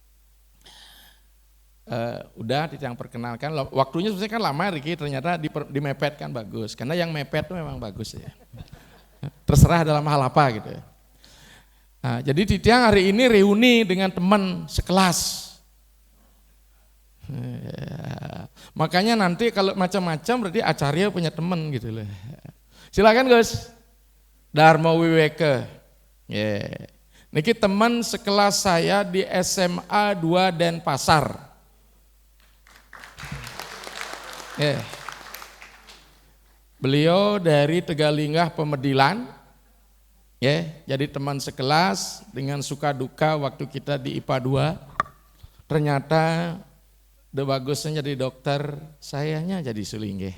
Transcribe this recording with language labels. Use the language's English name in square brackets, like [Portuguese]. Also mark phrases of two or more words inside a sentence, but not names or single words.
[Indonesian] Udah Titiang perkenalkan, waktunya sebenarnya kan lama Riki, ternyata dimepet kan bagus, karena yang mepet itu memang bagus ya. Terserah dalam hal apa gitu ya. Nah, jadi Titiang hari ini reuni dengan teman sekelas. Ya, makanya nanti kalau macam-macam berarti acaranya punya teman gitu loh. Silakan Gus. Dharma Wiweke. Yeah. Niki teman sekelas saya di SMA 2 Denpasar. Beliau dari Tegalinggah Pemedilan, jadi teman sekelas dengan suka duka waktu kita di IPA 2, ternyata bagusnya jadi dokter, sayanya jadi sulinggih.